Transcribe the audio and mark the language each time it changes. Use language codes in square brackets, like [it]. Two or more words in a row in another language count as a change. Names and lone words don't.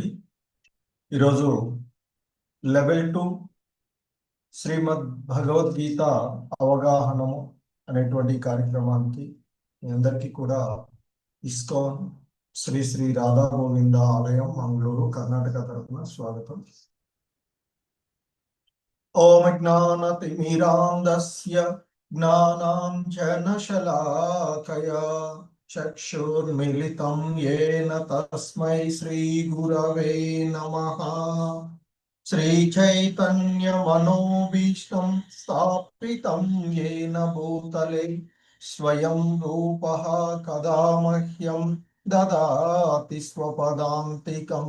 [te] ఈరోజు లెవెల్ 2 శ్రీమద్ భగవద్గీత అవగాహనము అనేటువంటి కార్యక్రమానికి మీ అందరికీ కూడా ఇస్కాన్ శ్రీ శ్రీ రాధా గోవింద ఆలయం మంగళూరు కర్ణాటక తరఫున స్వాగతం. [sa] ఓం జ్ఞానతిమిరాంధస్య జ్ఞానాంజనశలాకయా చక్షుర్మిలితం येन తస్మై శ్రీ గురవే నమః. श्रीचैतन्यमनोभीष्टं स्थापितं येन भूतले स्वयं रूपः कदा मह्यं ददाति स्वपदान्तिकम्.